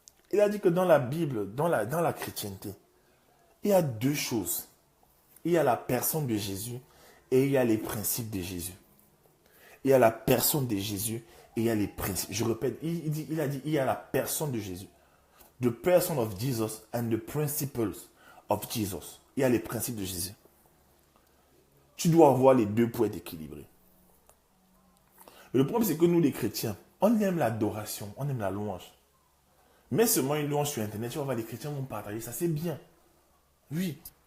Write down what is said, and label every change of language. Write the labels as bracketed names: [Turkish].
[French] Il a dit que dans la Bible, dans la chrétienté, il y a 2 choses. Il y a la personne de Jésus et il y a les principes de Jésus. Il y a la personne de Jésus et il y a les principes. Je répète, il a dit il y a la personne de Jésus. [English] The person of Jesus and the principles of Jesus. [French] Il y a les principes de Jésus. Tu dois avoir les 2 pour être équilibré. Mais le problème, c'est que nous, les chrétiens, on aime l'adoration, on aime la louange. Mais seulement une louange sur Internet, tu vas voir, les chrétiens vont partager ça, c'est bien. Oui.